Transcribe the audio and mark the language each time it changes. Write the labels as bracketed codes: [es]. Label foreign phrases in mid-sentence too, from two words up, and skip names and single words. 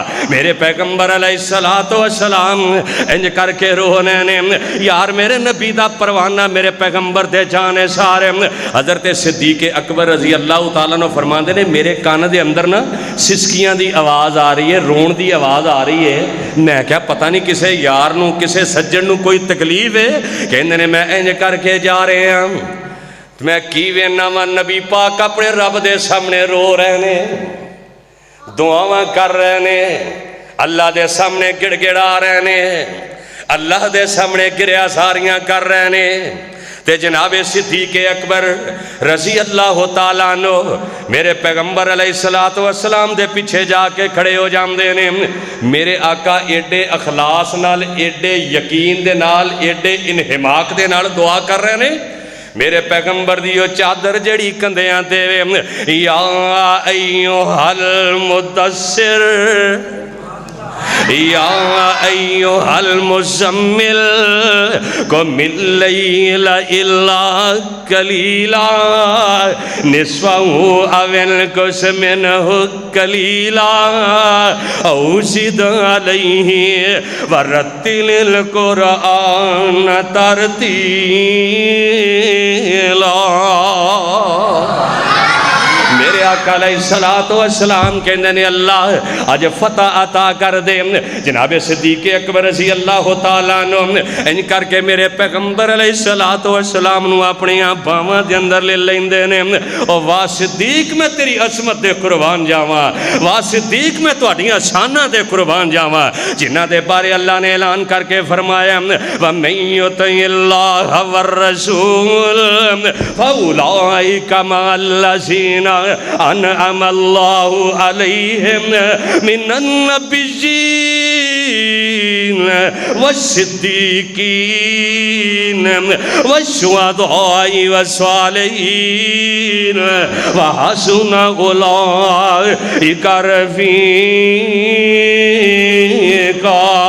[pa] میرے پیغمبر علیہ السلام انج کر کے رونے نے یار میرے نبی دا پروانہ میرے پیغمبر دے جانے سارے. حضرت صدیق اکبر رضی اللہ تعالیٰ نے فرماندے نے میرے کان دے اندر نا سسکیاں دی آواز آ رہی ہے رون دی آواز آ رہی ہے. میں کیا پتہ نہیں کسے یار نو کسے سجن نو کوئی تکلیف ہے کہندے نے میں انج کر کے جا رہے ہیں میں کی وینا وا نبی پاک اپنے رب دے سامنے رو رہے نے دعاواں کر رہے نے اللہ دے سامنے گڑ گڑا رہے نے اللہ دے سامنے گریا ساریاں کر رہے نے. تے جناب صدیق اکبر رضی اللہ تعالیٰ عنہ میرے پیغمبر علیہ السلام دے پیچھے جا کے کھڑے ہو جاندے نے. میرے آقا ایڈے اخلاص نال ایڈے یقین دے نال ایڈے انہماک دے نال دعا کر رہے نے. میرے پیغمبر دی چادر جڑی کندیاں تے [ar] یا ایھا المدثر یا ایھا المزمل قم اللیل الا قلیلا نصفہ او انقص منہ قلیلا او زد علیہ ورتل القرآن ترتیلا۔ [pa] میرے آقا علیہ السلام کہندے نے اللہ آج فتح عطا کر دے۔ جناب صدیق اکبر رضی اللہ تعالیٰ عنہ ان کر کے میرے پیغمبر علیہ السلام نو اپنی باواں دے اندر لے لیندے نے، او واہ صدیق میں تیری عظمت دے قربان جاواں، واہ صدیق میں تہاڈیاں شاناں دے قربان جاواں، جنہاں دے بارے اللہ نے اعلان کر کے فرمایا [ar] وَمَن يُطِعِ اللَّهَ وَالرَّسُولَ فَأُولَٰئِكَ مَعَ الَّذِينَ انعم اللہ علیہم من النبیین والصدیقین والشہداء والصالحین وحسن اولئک رفیقا۔